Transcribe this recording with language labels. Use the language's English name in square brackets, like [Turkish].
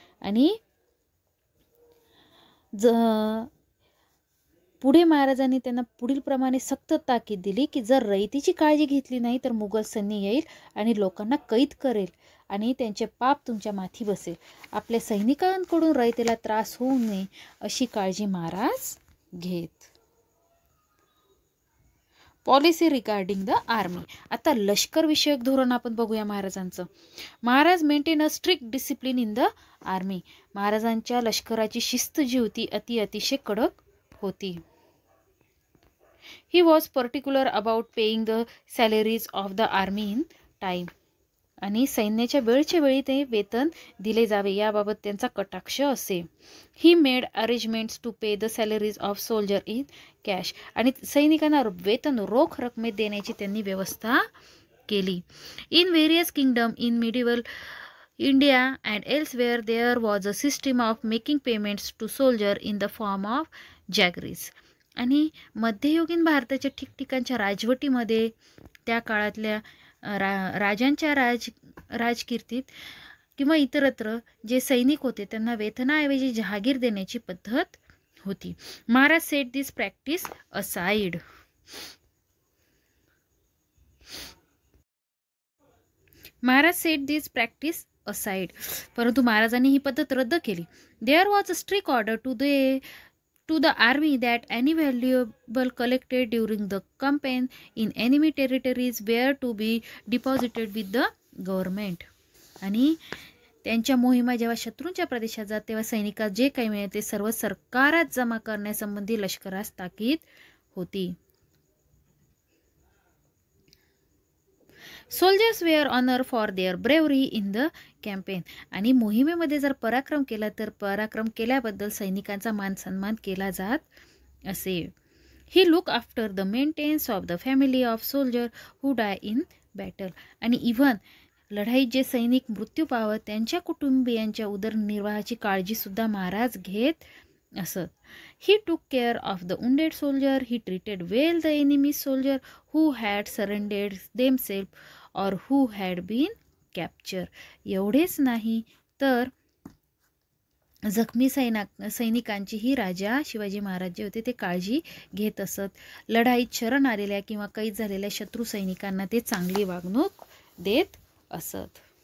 [Marathi] आणि पुढे महाराजांनी त्यांना पुढील प्रमाणे सक्त ताकीद दिली की जर रयतीची काळजी घेतली नाही तर मुघल सैन्य येईल आणि लोकांना कैद करेल आणि त्यांचे पाप तुमच्या माथी बसेल. आपल्या सैनिकांकडून रयतेला त्रास होऊ नये अशी काळजी महाराज घेत. [English] Policy regarding the army. [Marathi] आता लष्कर विषयक धोरण आपण बघूया महाराजांचं. [English] Maharaj maintain a strict discipline in the army. [Marathi] महाराजांच्या लष्कराची शिस्त जी होती अतिशय कडक होती. [English] He was particular about paying the salaries of the army in time. [Marathi] आणि सैन्याच्या वेळच्या वेळी ते वेतन दिले जावे याबाबत त्यांचा कटाक्ष असे. [English] He made arrangements to pay the salaries of soldier in cash. [Marathi] आणि सैनिकांना वेतन रोख रकमेत देण्याची त्यांनी व्यवस्था केली. [English] In various kingdom in medieval India and elsewhere there was a system of making payments to soldier in the form of jagirs. [Marathi] आणि मध्ययुगीन भारताच्या ठिकठिकाणच्या राजवटीमध्ये त्या काळातल्या राजांच्या राजकीर्तीत किंवा इतरत्र जे सैनिक होते त्यांना वेतनाऐवजी जहागीर देण्याची पद्धत होती. [English] Maharaj set this practice aside. Maharaj set this practice aside. [Marathi] परंतु महाराजांनी ही पद्धत रद्द केली. [English] There was a strict order to to the army that any valuable collected during the campaign in enemy territories were to be deposited with the government. [Marathi] आणि त्यांच्या मोहिमा जेव्हा शत्रूंच्या प्रदेशात जात तेव्हा सैनिकात जे काही मिळते ते सर्व सरकारात जमा करण्यासंबंधी लष्करास ताकीद होती. [English] Soldiers were honour for their bravery in the campaign. [Marathi] आणि मोहिमेमध्ये जर पराक्रम केला तर पराक्रम केल्याबद्दल सैनिकांचा मान सन्मान केला जात असे. [English] He look after the maintenance of the family of soldier who die in battle. [Marathi] आणि इव्हन लढाईत जे सैनिक मृत्यू पावत त्यांच्या कुटुंबियांच्या उदरनिर्वाहाची काळजीसुद्धा महाराज घेत असत. [English] He took care of the wounded soldier. He treated well the enemy soldier who had surrendered themselves or who had been capture. [Marathi] एवढेच नाही तर जखमी सैनिकांची ही राजा शिवाजी महाराज जे होते ते काळजी घेत असत. लढाईत शरण आलेल्या किंवा कैद झालेल्या शत्रू सैनिकांना ते चांगली वागणूक देत असत.